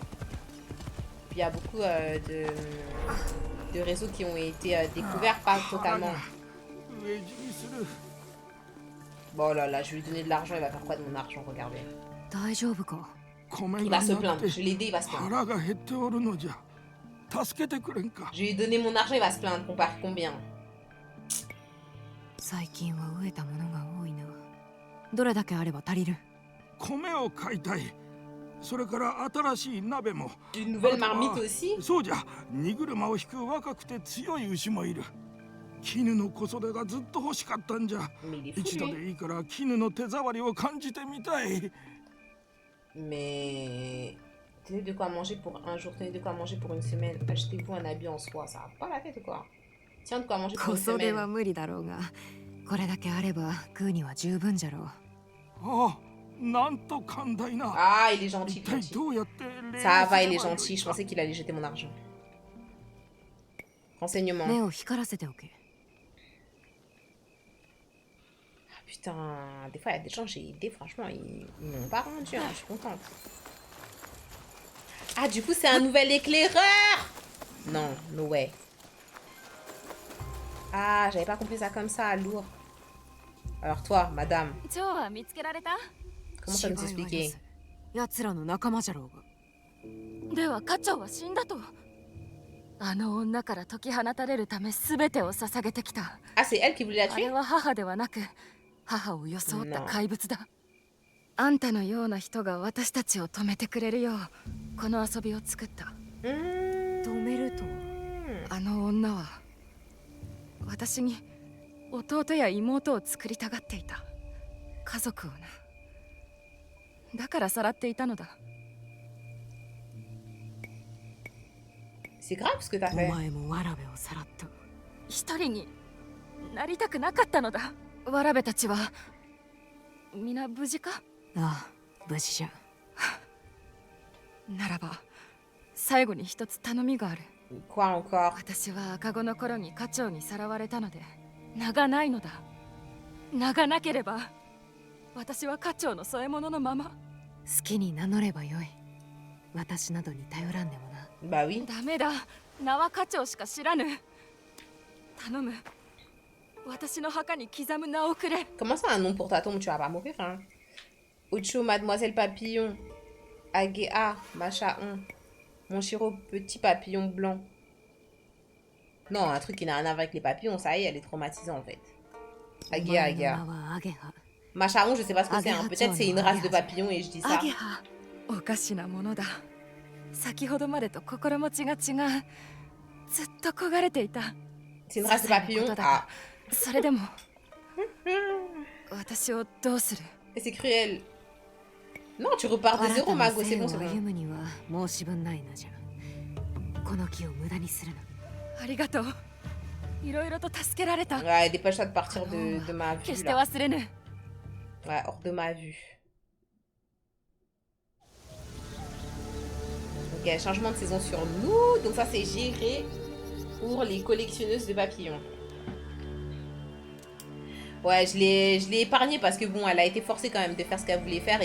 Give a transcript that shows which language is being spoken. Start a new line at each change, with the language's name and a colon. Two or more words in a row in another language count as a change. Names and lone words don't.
French: Puis il y a beaucoup de réseaux qui ont été découverts, pas totalement. Bon là là, je vais lui donner de l'argent, il va faire quoi de mon argent, regardez. Il va se plaindre, je l'ai aidé, il va se plaindre. Je lui ai donné mon argent, il va se plaindre, compare combien?
Japanese: 最近は飢えたものが多いな。どれだけあれば足りる？米を買いたい。それから新しい鍋も。
French: Une nouvelle marmite aussi?
Japanese: そうじゃ、荷車を引く若くて強い牛もいる。絹の小袖がずっと欲しかったんじゃ。一度でいいから絹の手触りを感じてみたい。
French: Mais tenez de quoi manger pour un jour, tenez de quoi manger pour une semaine. Achetez-vous un habit en soie, ça va pas la tête ou quoi? Tiens de quoi manger pour une
Japanese: 小袖
French: semaine.
Japanese: は無理だろうが、これだけあれば食うには十分じゃろう。ああ、なんと寛大な。
French: Ah, il est gentil,
Japanese: 一体
French: gentil.
Japanese: どうやって礼を
French: Ça va, il est
Japanese: すればよい
French: gentil. Je
Japanese: か。
French: pensais qu'il allait jeter mon argent. Renseignement.
Japanese: 目を光らせておけ。
French: Putain, des fois il y a des gens que j'ai aidés, franchement, ils m'ont pas rendu, hein, je suis contente. Ah, du coup, c'est un nouvel éclaireur! Non,
English: no way.
French: Ah, j'avais pas compris ça comme ça, lourd. Alors toi, madame,
Japanese: 蝶は見つけられた？
French: comment ça nous expliquer?
Japanese: 奴らの仲間じゃろうが。では課長は死んだと。あの女から解き放たれるため全てを捧げてきた。
French: Ah, c'est elle qui voulait la
Japanese: あれ
French: tuer?
Japanese: は母ではなく母を装った怪物だ。あんたのような人が私たちを止めてくれるようこの遊びを作った。止めると。あの女は私に弟や妹を作りたがっていた。家族をな。だからさらっていたのだ。
French: C'est grave ce que t'as
Japanese: お
French: fait.
Japanese: 前もわらべをさらった。一人になりたくなかったのだ。わらべたちは皆無事か？ああ、無事じゃ。ならば最後に一つ頼みがある。
French: Quoi encore?
Japanese: 私は赤子の頃に課長にさらわれたので名がないのだ。名がなければ私は課長の添え物のまま。好きに名乗ればよい。私などに頼らんでもな。
French: Bah oui.
Japanese: ダメだ。名は課長しか知らぬ。頼む。私の墓に刻む名をくれ。
French: Comment ça un nom pour ta tombe? Tu vas pas mourir, hein? Ocho, mademoiselle papillon. Agéa, Machaon. Mon Chiro, petit papillon blanc. Non, un truc qui n'a rien à voir avec les papillons, ça y est, elle est traumatisée en fait. Agéa,
Japanese: お前の
French: Agéa.
Japanese: 名はアゲハ。
French: Machaon, je sais pas ce que c'est, hein. Agéa, Peut-être c'est une race de papillons et je dis
Japanese: ア
French: ça.
Japanese: ゲハ。おかしなものだ。先ほどまでと心持ちが違う。ずっと焦がれていた。
French: C'est une race de papillons? Ah.
Japanese: それでも私をどうする？
French: Et c'est cruel. Non, tu repars de
Japanese: 新
French: zéro,
Japanese: たな
French: Mago, c'est
Japanese: 生
French: bon,
Japanese: を
French: c'est
Japanese: 歩
French: bon.
Japanese: むには申し分ないなじゃ。この木を無駄にするな。ありがとう。いろいろと助けられた。
French: Ouais, dépêche-toi de partir de ma
Japanese: 決
French: vue
Japanese: して
French: là.
Japanese: 忘れぬ。
French: Ouais, hors de ma vue. Ok, Ok, changement de saison sur nous. Donc ça, c'est géré pour les collectionneuses de papillons. Ouais, je l'ai épargné parce que bon, elle a été forcée quand même de faire ce qu'elle voulait faire.